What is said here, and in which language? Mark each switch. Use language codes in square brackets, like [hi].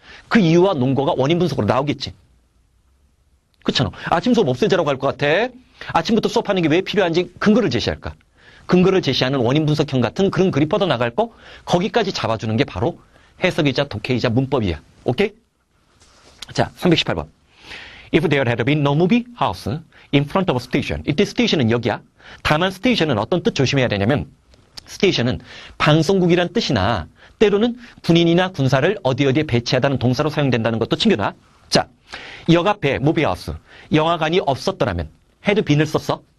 [ko] 그 이유와 논거가 원인 분석으로 나오겠지. 그렇잖아. 아침 수업 없애자라고 할 것 같아. 아침부터 수업하는 게 왜 필요한지 근거를 제시할까? 근거를 제시하는 원인 분석형 같은 그런 글이 뻗어나갈 거 거기까지 잡아주는 게 바로 해석이자 독해이자 문법이야. 오케이? 자, 318번. [en] If there had been no movie house in front of a station. [ko] 이때 스테이션은 여기야. 다만 스테이션은 어떤 뜻 조심해야 되냐면 스테이션은 방송국이란 뜻이나 때로는 군인이나 군사를 어디에 배치하다는 동사로 사용된다는 것도 챙겨놔. 자, 역 앞에 무비 하우스, 영화관이 없었더라면 had been을 썼어?